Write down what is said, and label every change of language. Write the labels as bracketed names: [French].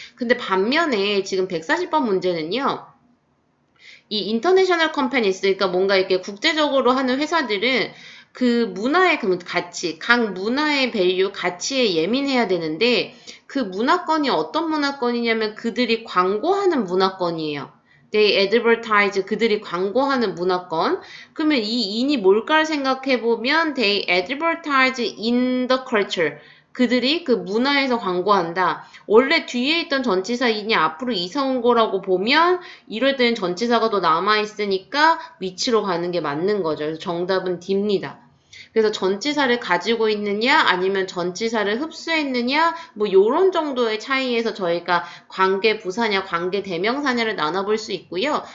[Korean] 근데 반면에 지금 140번 문제는요. 이 인터내셔널 컴퍼니스, 그러니까 뭔가 이렇게 국제적으로 하는 회사들은 그 문화의 가치, 각 문화의 밸류, 가치에 예민해야 되는데 그 문화권이 어떤 문화권이냐면 그들이 광고하는 문화권이에요. [English] They advertise, [Korean] 그들이 광고하는 문화권. 그러면 이 in이 뭘까를 생각해보면 [English] They advertise in the culture. [Korean] 그들이 그 문화에서 광고한다. 원래 뒤에 있던 전치사 in이 앞으로 이사 온 거라고 보면 이럴 때는 전치사가 더 남아있으니까 위치로 가는 게 맞는 거죠. 그래서 정답은 D입니다. 그래서 전치사를 가지고 있느냐 아니면 전치사를 흡수했느냐 뭐 요런 정도의 차이에서 저희가 관계 부사냐 관계 대명사냐를 나눠볼 수 있고요.